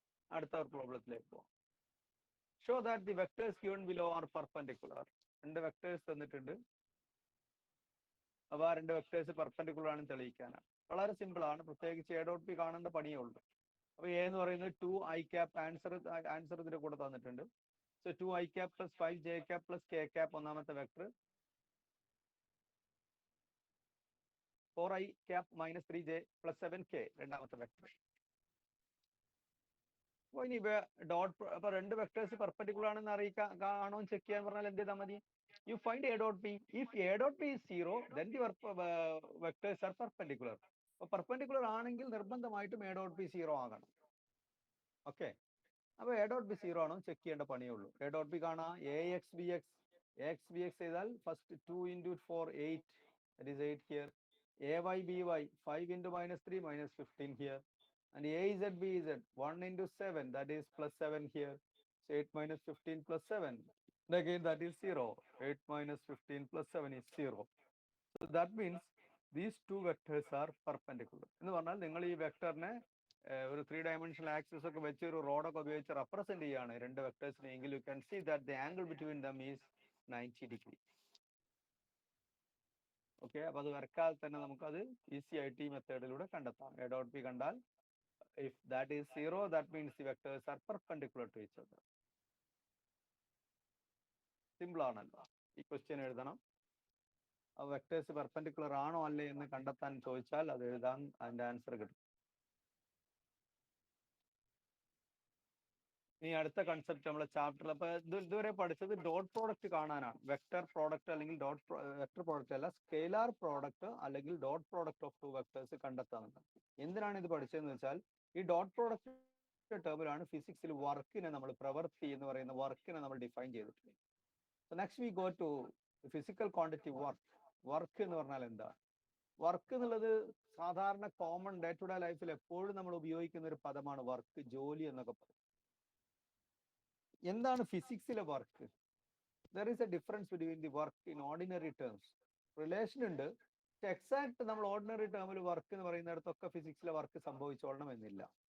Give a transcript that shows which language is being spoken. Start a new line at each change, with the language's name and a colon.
Malayalam: അടുത്ത പ്രോബ്ലത്തിലേക്ക് പോകാം.
English: Show that the vectors given below are perpendicular.
Malayalam: 2 vectors തന്നിട്ടുണ്ട്. അപ്പോൾ ആ 2 വെക്ടേഴ്സ് പെർപെൻഡിക്കുലർ ആണെന്ന് തെളിയിക്കാനാണ്. വളരെ സിമ്പിൾ ആണ്, പ്രത്യേകിച്ച് എ ഡോട്ട് പി കാണേണ്ട പണിയേ ഉള്ളൂ. അപ്പോൾ എ എന്ന് പറയുന്നത് 2i ആൻസർ ഇതിന്റെ കൂടെ തന്നിട്ടുണ്ട്. സോ 2i + 5j + k ഒന്നാമത്തെ വെക്ടർ, 4i - 3j + 7k രണ്ടാമത്തെ വെക്ടർ. അപ്പോൾ ഇനി ഡോട്ട്, അപ്പൊ 2 വെക്ടേഴ്സ് പെർപെൻഡിക്കുലർ ആണെന്ന് കാണോ ചെക്ക് ചെയ്യാൻ പറഞ്ഞാൽ എന്ത് ചെയ്താൽ മതി?
English: You find a dot p. If a dot p is 0, then the vectors are perpendicular.
Malayalam: അപ്പോൾ പെർപെൻഡിക്കുലർ ആണെങ്കിൽ നിർബന്ധമായിട്ടും a dot p 0 ആകണം. ഓക്കെ, അപ്പോൾ a dot p 0 ആണോ ചെക്ക് ചെയ്യേണ്ട പണിയേ ഉള്ളൂ.
English: a dot p കാണാം, ax bx ചെയ്താൽ first 2 × 4 8, that is 8 here. ay by 5 × -3 -15 here. And az bz 1 × 7, that is +7 here. So 8 - 15 + 7. And again that is 0. 8 - 15 + 7 is 0. So that means these two vectors are perpendicular.
Malayalam: എന്ന് പറഞ്ഞാൽ നിങ്ങൾ ഈ വെക്ടറിനെ ഒരു 3-dimensional axis ഒക്കെ വെച്ച് ഒരു റോഡൊക്കെ ഉപയോഗിച്ച് റെപ്രസെന്റ് ചെയ്യാണ് 2 വെക്ടേഴ്സിനെ എങ്കിൽ
English: You can see that the angle between them is 90 degree.
Malayalam: Okay, അപ്പൊ അത് വരക്കാതെ തന്നെ നമുക്കത് ഈസി ആയിട്ട് ഈ മെത്തേഡിലൂടെ കണ്ടെത്താം. എ ഡോട്ട് പി കണ്ടാൽ
English: if that is 0, that means the vectors are perpendicular to each other.
Malayalam: Simple ആണല്ലോ. ഈ ക്വസ്റ്റ്യൻ എഴുതണം. ആ വെക്ടേഴ്സ് പെർപെൻഡിക്കുലർ ആണോ അല്ലേ എന്ന് കണ്ടെത്താൻ ചോദിച്ചാൽ അത് എഴുതാൻ അതിന്റെ ആൻസർ കിട്ടും. ഇനി അടുത്ത കൺസെപ്റ്റ് നമ്മളെ ചാപ്റ്ററിൽ, അപ്പൊ ഇതുവരെ പഠിച്ചത് ഡോട്ട് പ്രോഡക്റ്റ് കാണാനാണ്. വെക്ടർ പ്രോഡക്റ്റ് അല്ലെങ്കിൽ വെക്ടർ പ്രോഡക്റ്റ് അല്ല, സ്കെയിലാർ പ്രോഡക്റ്റ് അല്ലെങ്കിൽ ഡോട്ട് പ്രോഡക്റ്റ് ഓഫ് 2 വെക്ടേഴ്സ് കണ്ടെത്താനുണ്ട്. എന്തിനാണ് ഇത് പഠിച്ചതെന്ന് വെച്ചാൽ ഈ ഡോട്ട് പ്രോഡക്റ്റ് ടേമിലാണ് ഫിസിക്സിൽ വർക്കിനെ നമ്മൾ, പ്രവൃത്തി എന്ന് പറയുന്ന വർക്കിനെ നമ്മൾ ഡിഫൈൻ ചെയ്തിട്ടുള്ളത്.
English: So next we go to physical quantity work.
Malayalam: Work എന്ന് പറഞ്ഞാൽ എന്താ? വർക്ക് എന്നുള്ളത് സാധാരണ കോമൺ ഡേ ടു ഡേ ലൈഫിൽ എപ്പോഴും നമ്മൾ ഉപയോഗിക്കുന്ന ഒരു പദമാണ് വർക്ക്, ജോലി എന്നൊക്കെ പറയും. എന്താണ് ഫിസിക്സിലെ work?
English: There is a difference between the work in ordinary terms.
Malayalam: Relation ഉണ്ട്, പക്ഷെ എക്സാക്ട് നമ്മൾ ഓർഡിനറി ടേമിൽ വർക്ക് എന്ന് പറയുന്നിടത്തൊക്കെ ഫിസിക്സിലെ വർക്ക് സംഭവിച്ചോളണം എന്നില്ല.